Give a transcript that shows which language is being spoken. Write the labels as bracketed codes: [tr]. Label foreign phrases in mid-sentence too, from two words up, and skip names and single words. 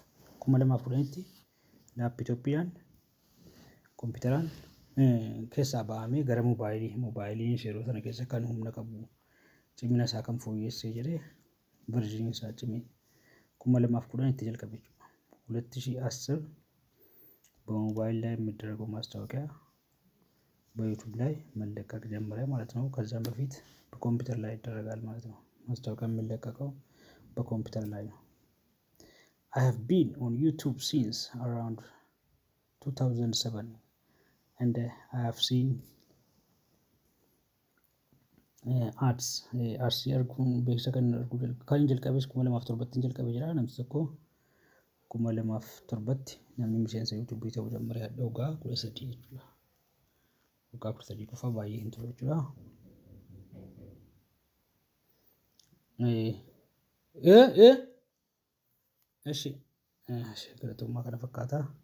[om] 2010tti laapitooppiidhaan kompiitaraan keessaa ba'amee gara moobaayiliin yeroo sana keessa kan humna qabu cimina isaa kan fooyyessee jedhee ቨርዥን isaa cimee 2010tti jalqabe jechuudha. [am] 2010 በሞባይል ላይ የሚደረገው ማስታወቂያ በዩቲዩብ ላይ መለቀቅ ጀመረ ማለት ነው። ከዛም በፊት በኮምፒውተር ላይ ይደረጋል ማለት ነው። ማስታወቂያ የሚለቀቀው በኮምፒውተር ላይ ነው። [en] I have been on YouTube since around 2007 and I have seen ads. [om] Arguun beeksisa kan jalqabees 2007tti jalqabe jira. Namtichi tokko 2007tti namni miseensa yuutuubii ta'uu jalqabe waggaa 13 jechuudha. Waggaa 13 qofa baay'ee hin ture jechuudha. Eshi galatummaa kana fakkaata.